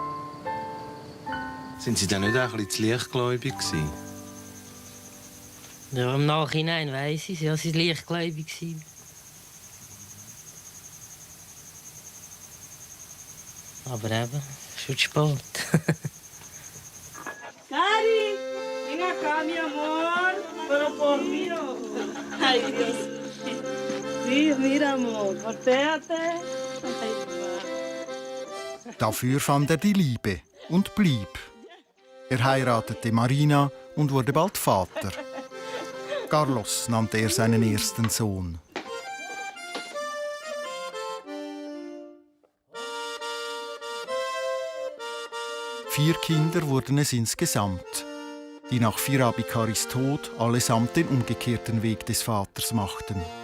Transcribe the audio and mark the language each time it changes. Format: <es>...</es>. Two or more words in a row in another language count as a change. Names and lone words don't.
<de>Sind Sie dann nicht auch ein bisschen zu leichtgläubig gewesen? Ja, im Nachhinein weiss ich, ja, sie war leichtgläubig. Aber eben, schon zu spät.</de> <es>Cari, ven acá, mi amor, pero por mí. Ay, Dios. Sí, mira, amor, volteate.</es> <de>Dafür fand er die Liebe und blieb. Er heiratete Marina und wurde bald Vater. Carlos nannte er seinen ersten Sohn. Vier Kinder wurden es insgesamt, die nach Feierabend-Karis Tod allesamt den umgekehrten Weg des Vaters machten.</de>